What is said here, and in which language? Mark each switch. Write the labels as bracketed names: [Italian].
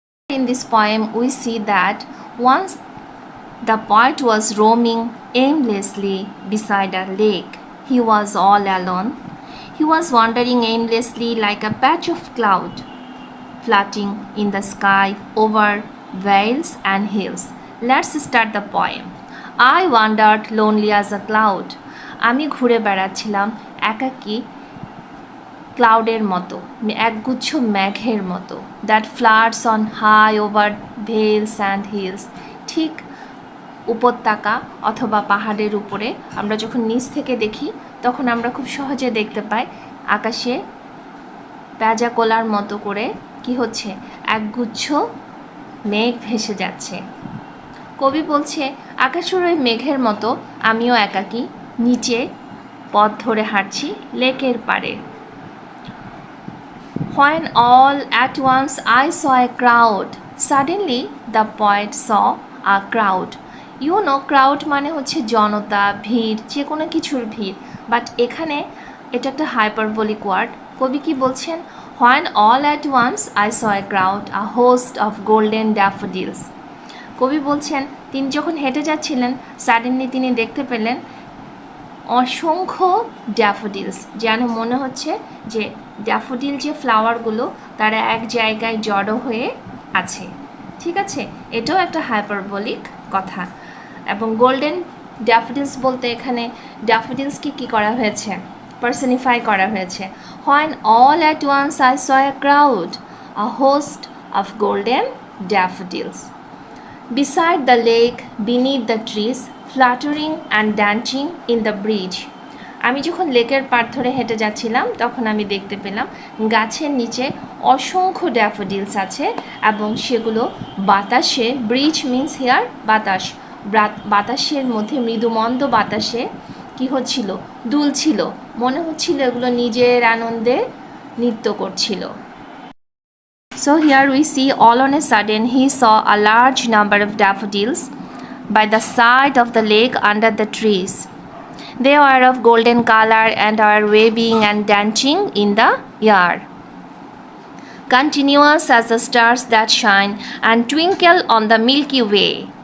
[English] In this poem, we see that once the poet was roaming aimlessly beside a lake. He was all alone. He was wandering aimlessly like a patch of cloud floating in the sky over vales and hills. Let's start the poem. I wandered lonely as a cloud. [Bangla] আমি ঘুরে বেড়াচ্ছিলাম একাকী ক্লাউডের মতো, একগুচ্ছ মেঘের মতো, [English] That floats on high over vales and hills. [Bangla] ঠিক উপত্যকা অথবা পাহাড়ের উপরে আমরা যখন নিচ থেকে দেখি তখন আমরা খুব সহজে দেখতে পাই আকাশে প্যাজা কোলার মতো করে কি হচ্ছে, একগুচ্ছ মেঘ ভেসে যাচ্ছে। কবি বলছে আকাশের ওই মেঘের মতো আমিও একাকী নিচে পথ ধরে হাঁটছি লেকের পাড়ে। [English] When all at once I saw a crowd. Suddenly the poet saw a crowd. You know, [Bangla] crowd মানে হচ্ছে জনতা, ভিড়, যে কোনো কিছুর ভিড়, বাট এখানে এটা একটা [English] Hyperbolic word. [Bangla] কবি কি বলছেন? [English] When all at once I saw a crowd, a host of golden daffodils. [Bangla] কবি বলছেন তিনি যখন হেঁটে যাচ্ছিলেন সাডেনলি তিনি দেখতে পেলেন অসংখ্য ড্যাফোডিলস, যেন মনে হচ্ছে যে ড্যাফোডিল যে ফ্লাওয়ারগুলো তারা এক জায়গায় জড়ো হয়ে আছে। ঠিক আছে, এটাও একটা হাইপারবোলিক কথা। এবং গোল্ডেন ড্যাফোডিলস বলতে এখানে ড্যাফোডিলসকে কী করা হয়েছে, পার্সনিফাই করা হয়েছে। [English] When all at once I saw a crowd, a host of golden daffodils. Beside the lake, beneath the trees, fluttering and dancing in the breeze. [Bangla] আমি যখন লেকের পাড় ধরে হেঁটে যাচ্ছিলাম তখন আমি দেখতে পেলাম গাছের নিচে অসংখ্য ড্যাফোডিলস আছে এবং সেগুলো বাতাসে, [English] breeze means here [Bangla] বাতাস, বাতাসের মধ্যে মৃদুমন্দ বাতাসে কি হচ্ছিল, দুলছিল, মনে হচ্ছিল এগুলো নিজের আনন্দে নৃত্য করছিল। [English] So here we see all on a sudden he saw a large number of daffodils by the side of the lake under the trees. They were of golden color and are waving and dancing in the air, continuous as the stars that shine and twinkle on the Milky Way.